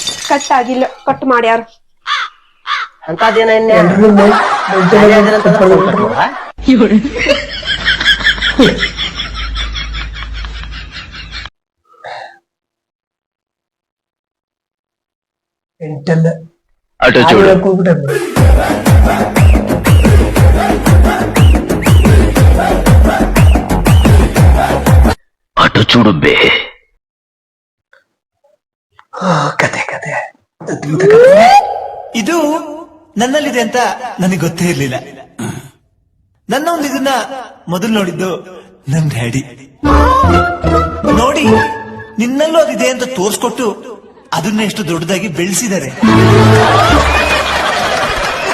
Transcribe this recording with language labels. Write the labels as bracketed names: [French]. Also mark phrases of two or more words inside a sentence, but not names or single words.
[Kannada] ಕಟ್ ಆಗಿಲ್ಲ, ಕಟ್ ಮಾಡ್ಯಾರ. ಅಂತದೇನ ಎಂಟಲ್ಲ [Telugu] అటు చూడు. అటు చూడు బే. [Kannada] ಕತೆ ಕತೆ ಅದ್ಭುತ ಕತೆ. ಇದು ನನ್ನಲ್ಲಿದೆ ಅಂತ ನನಗೆ ಗೊತ್ತೇ ಇರ್ಲಿಲ್ಲ. ನನ್ನ ಒಂದು ಇದನ್ನ ಮೊದಲು ನೋಡಿದ್ದು ನನ್ ಡ್ಯಾಡಿ. ನೋಡಿ, ನಿನ್ನಲ್ಲೂ ಅದಿದೆ ಅಂತ ತೋರ್ಸ್ಕೊಟ್ಟು ಅದನ್ನ ಎಷ್ಟು ದೊಡ್ಡದಾಗಿ ಬೆಳೆಸಿದ್ದಾರೆ.